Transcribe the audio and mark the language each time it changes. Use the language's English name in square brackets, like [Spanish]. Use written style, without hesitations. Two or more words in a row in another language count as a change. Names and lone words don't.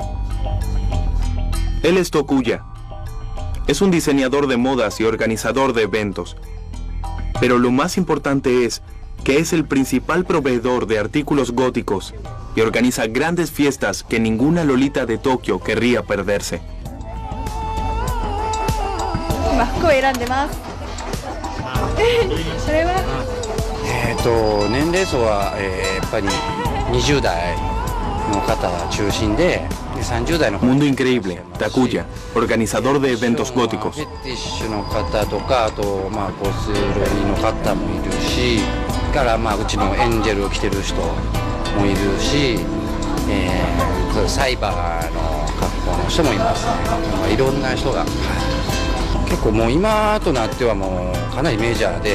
[Spanish] Él es Tokuya. Es un diseñador de modas y organizador de eventos. Pero lo más importante es que es el principal proveedor de artículos góticos y organiza grandes fiestas que ninguna Lolita de Tokio querría perderse. [Japanese] 今服を選んでます。それは年齢層は、やっぱり20代の方中心で、30代の方 [Spanish] Mundo increíble. Takuya, organizador de eventos góticos. [Japanese] フェティッシュの方とか、あとゴスロリの方もいるし、からうちのエンジェルを着てる人もいるし、サイバーの格好の人もいますね。いろんな人が、結構もう今となってはもうかなりメジャーで、